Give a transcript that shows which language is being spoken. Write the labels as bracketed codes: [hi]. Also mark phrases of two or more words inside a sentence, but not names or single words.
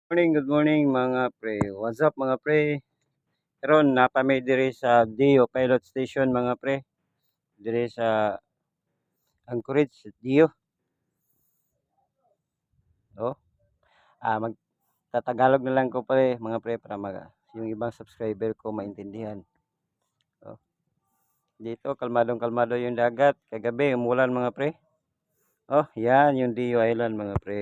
[en] Good morning [tl] mga pre. [en] What's up [tl] mga pre? [hil] Karon napami diri sa Dio Pilot Station mga pre. Diri sa Anchorage, Dio. Oh, [tl] magtatagalog na lang ko pre mga pre para yung ibang subscriber ko maintindihan. Oh, dito kalmadong-kalmado yung dagat. Kagabi umulan mga pre. Oh, yan yung Dio Island mga pre.